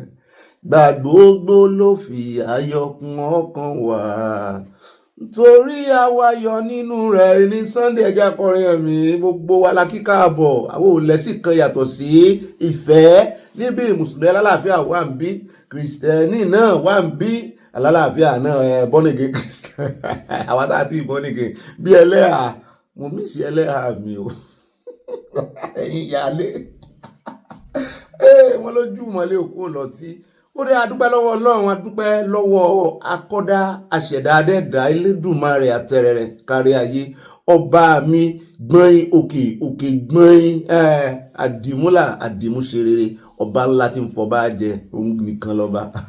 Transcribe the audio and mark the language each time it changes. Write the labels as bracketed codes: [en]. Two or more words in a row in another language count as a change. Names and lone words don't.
[yo] Gbà gbogbo ló fi ayọ̀ kún ọkàn wa, torí àwa yọ̀ nínú rẹ̀. Ní Sunday ẹja kọrin ẹ̀mí, gbogbo wa la kí káàbọ̀. Àwọn ò lẹ́sìn kan yàtọ̀ sí ìfẹ́. Níbi mùsùlùmí alálàáfíà wà ń bí, kìrìsìtẹ́nì náà wà ń bí, alálàáfíà náà [en] born again Christian. [yo] Àwọn tá a ti [en] born again [yo] bí ẹlẹ́hà, mo mí sí ẹlẹ́hà mi o. Ẹ̀yin ìyáálé wọ́n lójú mọ́lẹ̀ òkú lọ́tí. Ó dé adúpẹ́ lọ́wọ́ Ọlọ́run, adúpẹ́ lọ́wọ́ akọ́dá aṣẹ̀dá adẹ́dá Elédùmarè àtẹ̀rẹ̀rẹ̀ kárí ayé, ọba mi gbọ́n òkè òkè gbọ́n àdìmúlà àdìmúṣerere, ọba ńlá tí ń fọba jẹ, òun nìkan lọ́ba.